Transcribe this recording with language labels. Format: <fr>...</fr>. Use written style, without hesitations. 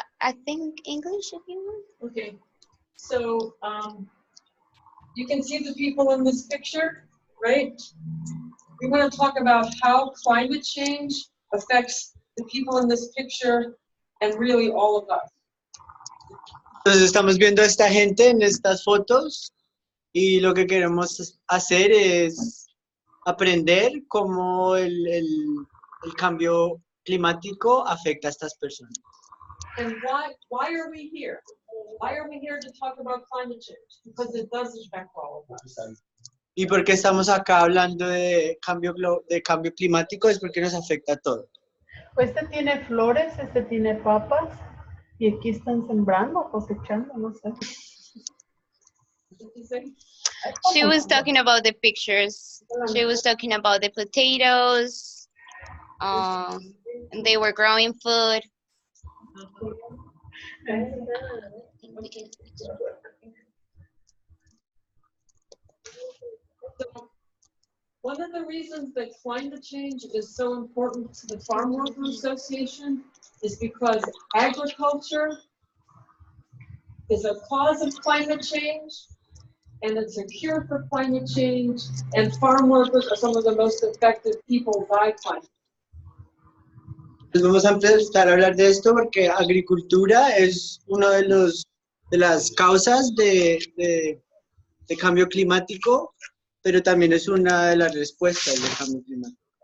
<en>I think English if you want. Okay, so you can see the people in this picture, right? We want to talk about how climate change affects the people in this picture and really all of us.</en> <es>Entonces estamos viendo a esta gente en estas fotos y lo que queremos hacer es aprender cómo el cambio climático afecta a estas personas.</es> <en>And why are we here? Why are we here to talk about climate change? Because it does affect all of us.</en> <es>¿Y por qué estamos acá hablando de cambio climático? Es porque nos afecta a todos. Este tiene flores, este tiene papas y aquí están sembrando, cosechando, no sé.</es> <en>What did you say? She was talking about the pictures. She was talking about the potatoes. And they were growing food. So, one of the reasons that climate change is so important to the Farm Workers Association is because agriculture is a cause of climate change, and it's a cure for climate change, and farm workers are some of the most affected people by climate.</en> <es>Pues vamos a empezar a hablar de esto porque agricultura es uno de las causas de cambio climático, pero también es una de las respuestas del cambio climático.</es>